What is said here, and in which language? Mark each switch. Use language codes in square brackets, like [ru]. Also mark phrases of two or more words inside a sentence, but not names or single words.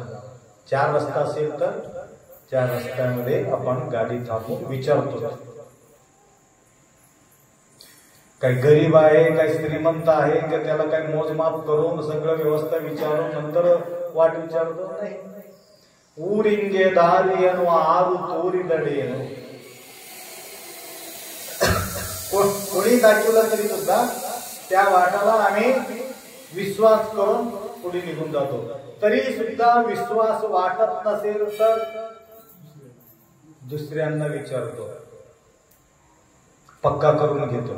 [mr] 4 रस्ता असेल तर 4 रस्त्यामध्ये आपण गाडी थांबवून विचारतो, काही गरीब आहे, काही श्रीमंत आहे का, त्याला काही मोजमाप करून सगळं व्यवस्था विचारून नंतर वाट विचारतो नाही. [kn] ಊರಿಂಗೆ ದಾರಿಯನ್ನು ಆರು ತೋರಿದಡೆಯನು. [mr] कोणी दाखवलं तरी सुद्धा त्या वाटाला आम्ही विश्वास करून पुढे निघून जातो. तरी सुद्धा विश्वास वाटत नसेल तर दुसऱ्यांना विचारतो, पक्का करून घेतो.